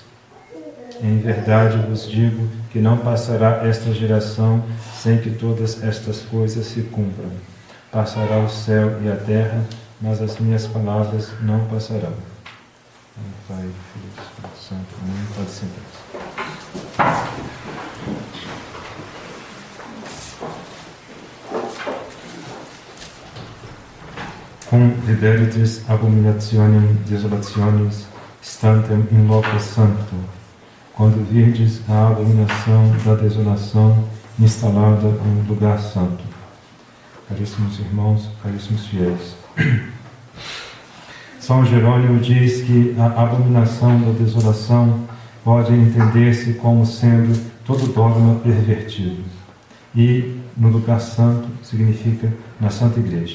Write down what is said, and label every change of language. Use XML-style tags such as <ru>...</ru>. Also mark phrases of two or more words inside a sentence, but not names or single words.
<pt>Em verdade vos digo que não passará esta geração sem que todas estas coisas se cumpram. Passará o céu e a terra, mas as minhas palavras não passarão. Pai, Filho e Espírito Santo. Amém. Pode sentar-se.</pt> <la>Cum videritis abominationem desolationis stantem in loco sancto,</la> <pt>quando virdes a abominação da desolação instalada em lugar santo. Caríssimos irmãos, caríssimos fiéis, São Jerônimo diz que a abominação da desolação pode entender-se como sendo todo dogma pervertido, e no lugar santo significa na Santa Igreja.</pt>